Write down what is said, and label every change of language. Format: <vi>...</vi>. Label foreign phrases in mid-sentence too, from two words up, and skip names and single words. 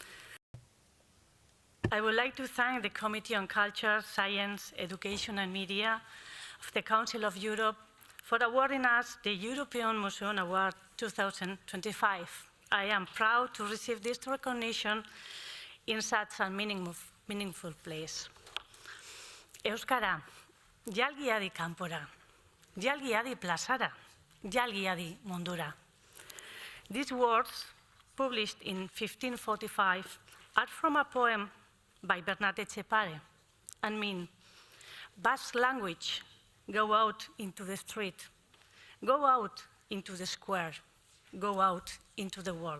<en>I would like to thank the Committee on Culture, Science, Education and Media of the Council of Europe for awarding us the European Museum Award 2025. I am proud to receive this recognition in such a meaningful place.</en> <eu>Euskara, jalgi adi kanpora, jalgi adi plazara, jalgi adi mundura.</eu> <en>These words, published in 1545, are from a poem by Bernat Etxepare and mean, Basque language, go out into the street, go out into the square, go out into the world.</en>